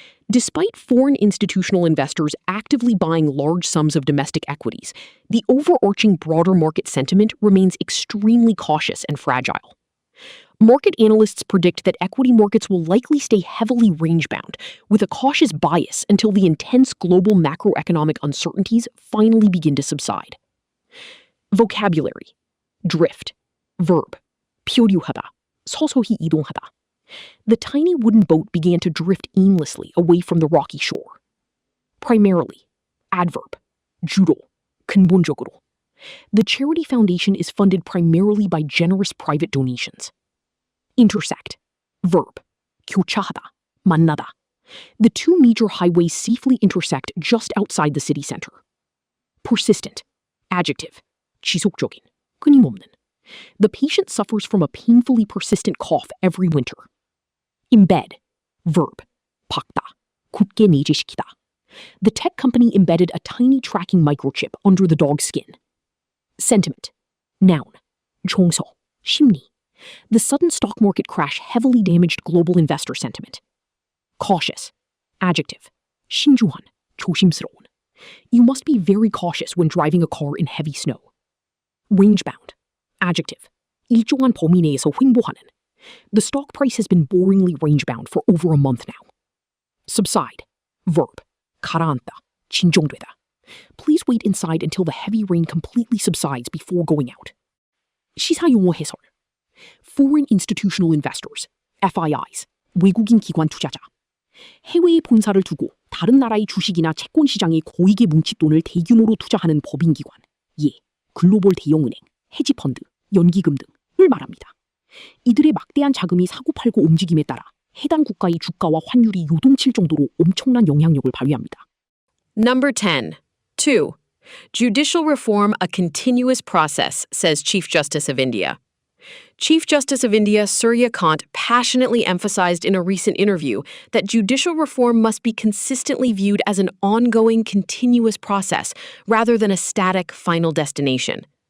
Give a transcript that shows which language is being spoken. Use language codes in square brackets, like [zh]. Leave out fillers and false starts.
[en] Despite foreign institutional investors actively buying large sums of domestic equities, the overarching broader market sentiment remains extremely cautious and fragile. Market analysts predict that equity markets will likely stay heavily range-bound, with a cautious bias until the intense global macroeconomic uncertainties finally begin to subside. Vocabulary. drift, verb, [ko] 표류하다, 서서히 이동하다. [en] The tiny wooden boat began to drift aimlessly away from the rocky shore. Primarily, adverb, [ko] 주로, 근본적으로. [en] The charity foundation is funded primarily by generous private donations. Intersect, verb, [ko] 교차하다, 만나다. [en] The two major highways safely intersect just outside the city center. Persistent, adjective, [ko] 지속적인, 끊임없는. [en] The patient suffers from a painfully persistent cough every winter. Embed, verb, [ko] 박다, 굳게 내재시키다. [en] The tech company embedded a tiny tracking microchip under the dog's skin. Sentiment, noun, [ko] 정서, 심리. [en] The sudden stock market crash heavily damaged global investor sentiment. Cautious, adjective, [ko] 신중한, 조심스러운. [en] You must be very cautious when driving a car in heavy snow. Range-bound, adjective, [ko] 일정한 범위 내에서 횡보하는. [en] The stock price has been boringly range-bound for over a month now. Subside, verb, [ko] 가라앉다, 진정되다. [en] Please wait inside until the heavy rain completely subsides before going out. [ko] 시사용어 해설. [en] Foreign institutional investors, FIIs, [ko] 외국인 기관 투자자. 해외에 본사를 두고 다른 나라의 주식이나 채권 시장에 고익의 뭉칫돈을 대규모로 투자하는 법인기관, 글로벌 대형은행, 헤지펀드, 연기금 등을 말합니다. 이들의 막대한 자금이 사고팔고 움직임에 따라 해당 국가의 주가와 환율이 요동칠 정도로 엄청난 영향력을 발휘합니다. [en] Number 10. 2. Judicial reform a continuous process, says Chief Justice of India. Chief Justice of India Surya Kant passionately emphasized in a recent interview that judicial reform must be consistently viewed as an ongoing, continuous process rather than a static, final destination.